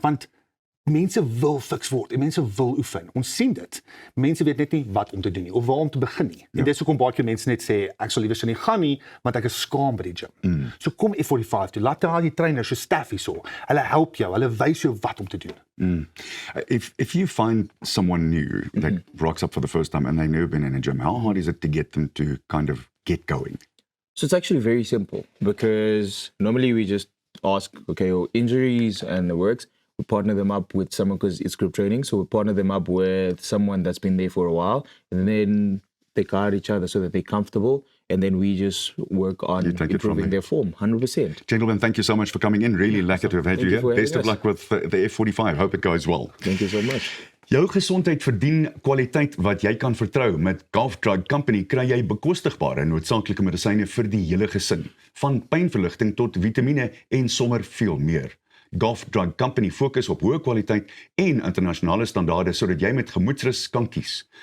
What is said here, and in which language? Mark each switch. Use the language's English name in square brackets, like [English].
[Afrikaans] Want mense wil fiks word en mense wil oefen. Ons sien dit. Mense weet net nie wat om te doen nie of waar om te begin nie. En dis hoekom baie keer mense net sê ek sal liewer nie gaan nie want ek is skaam by die gym. So kom F45 toe. Laat daar die trainers, so staff hierso. Hulle help jou, hulle wys jou wat om te doen. [English] If you find someone new that rocks up for the first time and they've never been in a gym, how hard is it to get them to kind of get going? So it's actually very simple because normally we just ask, okay, your injuries and the works, we partner them up with someone because it's group training. So we partner them up with someone that's been there for a while and then they guide each other so that they're comfortable. And then we just work on improving their form, 100%. Gentlemen, thank you so much for coming in. Really lucky to have had you here. for Best of having luck with the F45. Hope it goes well. Thank you so much. [Afrikaans] Jou gesondheid verdien kwaliteit wat jy kan vertrou. Met Gulf Drug Company kry jy bekostigbare noodsaaklike medisyne vir die hele gesin, van pynverligting tot vitamiene en sommer veel meer. Gulf Drug Company fokus op hoë kwaliteit en internasionale standaarde sodat jy met gemoedsrus kan kies.